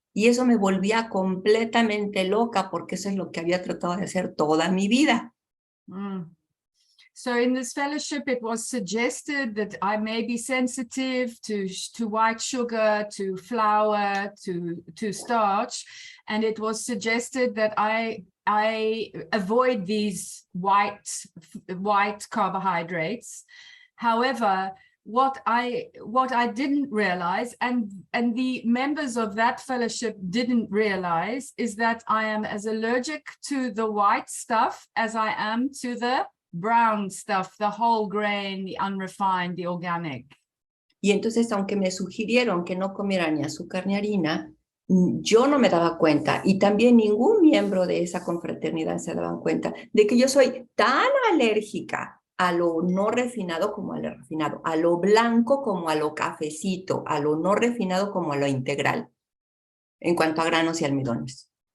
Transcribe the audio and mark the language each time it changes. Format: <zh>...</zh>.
<es>Y eso me volvía completamente loca porque eso es lo que había tratado de hacer toda mi vida.</es> <en>So in this fellowship, it was suggested that I may be sensitive to white sugar, to flour, to starch. And it was suggested that I avoid these white carbohydrates. However, what I didn't realize, and the members of that fellowship didn't realize, is that I am as allergic to the white stuff as I am to the brown stuff, the whole grain, the unrefined, the organic.</en> <es>Y entonces, aunque me sugirieron que no comiera ni azúcar ni harina, yo no me daba cuenta, y también ningún miembro de esa confraternidad se daban cuenta de que yo soy tan alérgica a lo no refinado como a lo refinado, a lo blanco como a lo cafecito, a lo no refinado como a lo integral, en cuanto a granos y almidones.</es>